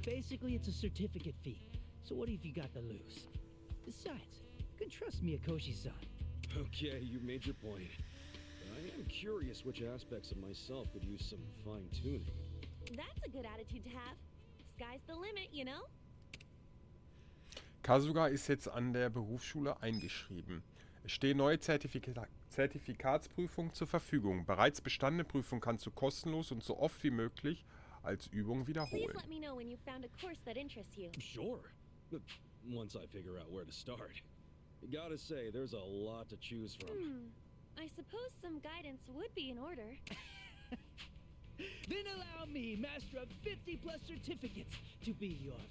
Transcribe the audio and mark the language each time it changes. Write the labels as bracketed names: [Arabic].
[English] Basically, it's a certificate fee. So what have you got to lose? Besides, you can trust me, Akoshi-san. Okay, you made your point. But I am curious which aspects of myself could use some fine-tuning. That's a good attitude to have. Sky's the limit, you know? [German] Kasuga ist jetzt an der Berufsschule eingeschrieben. Es stehen neue Zertifikatsprüfungen zur Verfügung. Bereits bestandene Prüfungen kannst du kostenlos und so oft wie möglich als Übung [English] Please [German] wiederholen. [English] let me know when you've found a course that interests you. Sure. But once I figure out where to start. Gotta say, there's a lot to choose from. I suppose some guidance would be in order. Then allow me, master of 50+ certificates, to be your...